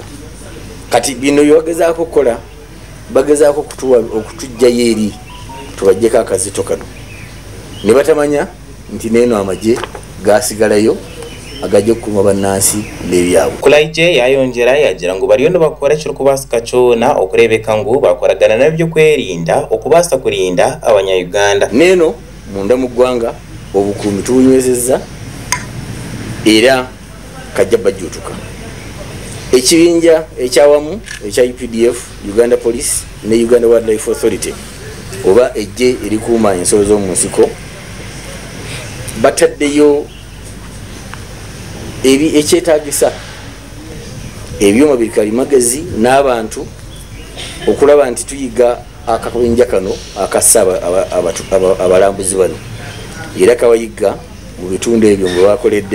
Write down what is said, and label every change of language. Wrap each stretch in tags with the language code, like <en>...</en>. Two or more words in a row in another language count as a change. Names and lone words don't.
<lg>Kati bino bye bagezaako okukola bagezaako okutujjayo eri tubajjeko akazito kano ne batamanya nti neeno amagye gaasigalayo agajja okukuma bannansi n'ebyabwe.</lg> <nyn>Kulaije yayongera yagira ngu bariyo nibakora ekiri kubasika kyona okurebeka ngu bakoragana nabyo kwerinda okubaasa kurinda abanya-Uganda.</nyn> <lg>Neeno munda mu ggwanga obukuumi tubunywezezza era kajja bajjuutuka. Ekibinja ekyawamu ekya UPDF, Uganda Police ne Uganda Wildlife Authority oba ejje erikuuma ensolo z'omu nsiko bataddeyo ekyetaagisa ebyuma biri kalimagezi n'abantu okulaba nti tuyiga akabinja kano akassa abalambuzi bano era kabayigga mu bitundu ebyo mwe bakoledde.</lg>